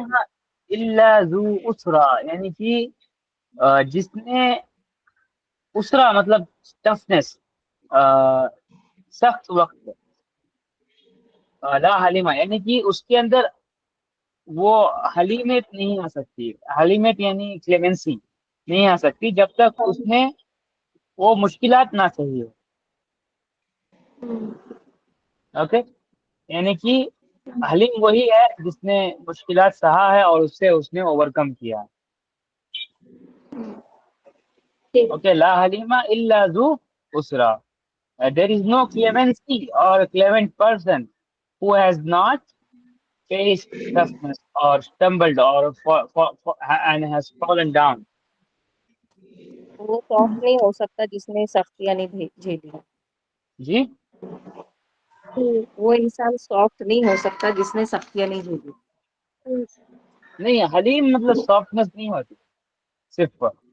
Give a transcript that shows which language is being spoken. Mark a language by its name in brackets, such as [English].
[Arabic] حلیمہ الا ذو اسرا، [Urdu] یعنی کہ جس نے اسرا مطلب ٹفنس، سخت وقت، لا حلیمہ یعنی کہ اس کے اندر وہ حلیمیت نہیں آ سکتی، حلیمیت یعنی کلیمنسی نہیں آ سکتی جب تک ہے؟ اس میں وہ مشکلات نہ صحیح ہو۔ اوکے، یعنی کہ حلیم وہی ہے جس نے مشکلات سہا ہے اور اس سے اس نے اوورکم کیا ہے۔ ٹھیک، [English] okay, [Arabic] لا حلیمہ الا ذو اسرا، [English] there is no clemency or clement person who has not faced toughness or stumbled or and has fallen down۔ [Urdu] وہ سافٹ نہیں ہو سکتا جس نے سختیاں نہیں جھیلی، جی، وہ انسان سافٹ نہیں ہو سکتا جس نے سختیاں نہیں جھیلی۔ نہیں حلیم مطلب سافٹنس نہیں ہوتی صرف